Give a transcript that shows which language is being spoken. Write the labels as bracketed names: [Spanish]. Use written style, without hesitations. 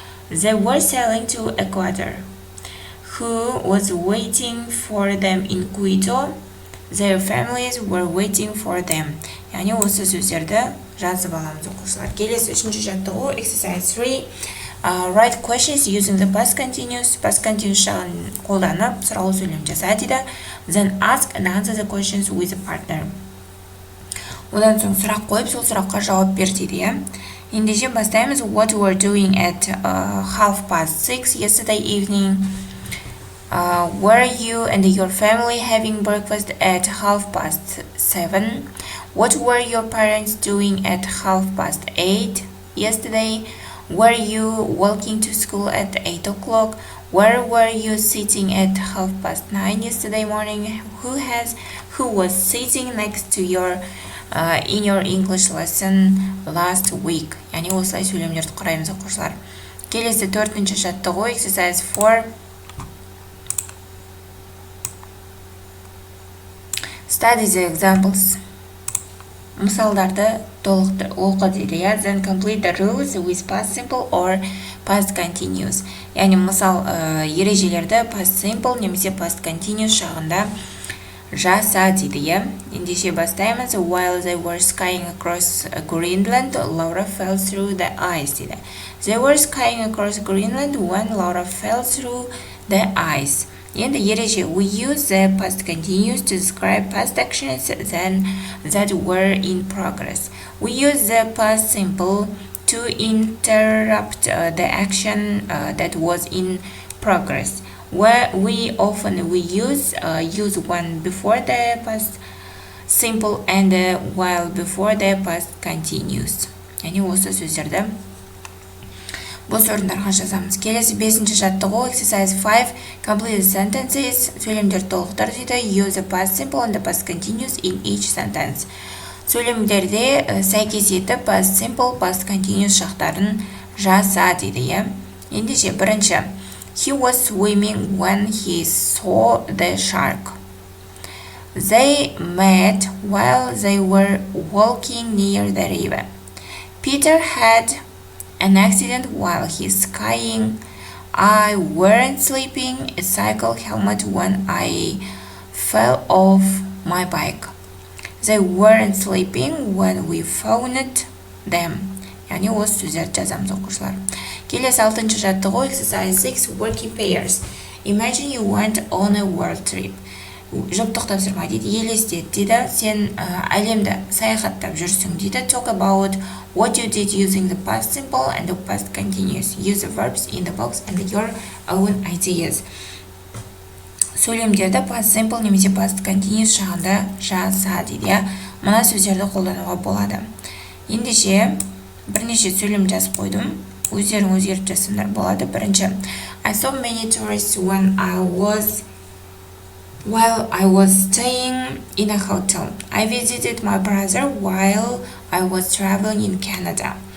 [English] They were sailing to Ecuador. Who was waiting for them in Quito? Their families were waiting for them. [Kazakh] Яғни осы сөздерді жазып аламыз оқушылар. Келесі үшінші жаттығу exercise 3. [English] Write questions using the past continuous. [Kazakh] Past continuous жағын қолданып сұраулы сөйлем жаза дейді. [English] Then ask and answer the questions with a partner. [Kazakh] Одан соң сұрақ қойып, сол сұраққа жауап бер дейді. Ендеше бастаймыз. [English] What you were doing at 6:30 yesterday evening? Were you and your family having breakfast at 7:30? What were your parents doing at 7:30 yesterday? Were you walking to school at 8 o'clock? Where were you sitting at 9:30 yesterday morning? Who was sitting next to your in your English lesson last week? [Kazakh] Яғни осылай сөйлемдерді құраймыз оқушылар. Келесі төртінші жаттығу exercise 4. [English] Study the examples. [Kazakh] Мысалдарды оқы дейді. [English] Then complete the rules with past simple or past continuous. [Kazakh] Яғни мысал ережелерді past simple немесе past continuous жағында жаса дейді. Ендеше бастаймыз. [English] While they were skiing across Greenland, Laura fell through the ice [Kazakh] дейді. [English] They were skiing across Greenland when Laura fell through the ice. [Kazakh] Енді ереже, [English] we use the past continuous to describe past actions that were in progress. We use the past simple to interrupt the action that was in progress. Where we often use one before the past simple and while before the past continuous. [Kazakh] Яғни осы сөздерді бос орындарға жазамыз. Келесі 5-ші жаттығу exercise 5. [English] Complete the sentences. [Kazakh] Сөйлемдерді толықтыр дейді. [English] Use the past simple and the past continuous in each sentence. [Kazakh] Сөйлемдерде сәйкес етіп past simple, past continuous шақтарын жаса дейді. Ендеше бірінші. [English] He was swimming when he saw the shark. They met while they were walking near the river. Peter had an accident while he's skiing. I weren't sleeping a cycle helmet when I fell off my bike. They weren't sleeping when we found them. [Kazakh] Яғни осы сөздерді жазамыз оқушылар. Келесі 6-ші жаттығу [English] exercise 6 working pairs. Imagine you went on a world trip. [Kazakh] Жұптық тапсырма дейді, елестет дейді, сен әлемді саяхаттап жүрсің дейді. [English] Talk about what you did using the past simple and the past continuous. Use the verbs in the box and your own ideas. [Kazakh] Сөйлемдерді past simple немесе past continuous жағында жаса дейді. Мына сөздерді қолдануға болады. Ендеше бірнеше сөйлем жазып қойдым. Өздерің өзгертіп жазсаңдар болады. Бірінші, [English] I saw many tourists when I was while I was staying in a hotel. I visited my brother while I was traveling in Canada.